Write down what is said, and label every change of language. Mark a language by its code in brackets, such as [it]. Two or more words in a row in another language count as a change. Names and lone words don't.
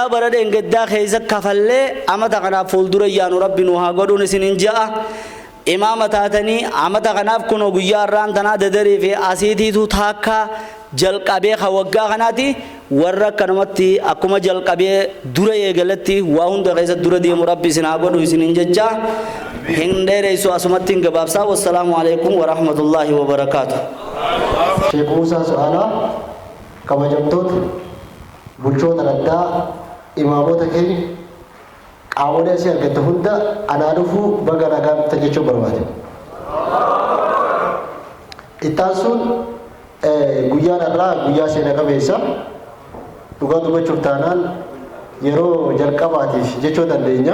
[om] bara dheengaddaa keessa kafallee amata kanaaf fuuldura yaanu rabbi nu haa godhuun isinin ja'a imaama taatanii amata kanaaf kuno guyyaa arraan tanaa dadarii fi asiitiitu taakka jalqabee ka waggaa kanaati warra kanamatti akkuma jalqabee dura eegalatti waa hunda keessa dura deemu rabbi isin haa godhu isinin jecha hin dheereysu asumatti hin gabaabsaa [ar] والسلام عليكم ورحمة الله وبركاته. [om] Sheekh Muusaa Su'aalaa kabajamtoota bulchoota addaa imaamota keenya qaamolee asii argatte hunda anaa dhufuu baga nagaa dhufte jechuu barbaade. Ittaan sun guyyaan irraa guyyaa seena qabeessa dhugaa dubbachuuf taanaan yeroo jalqabaatiif jechuu dandeenya.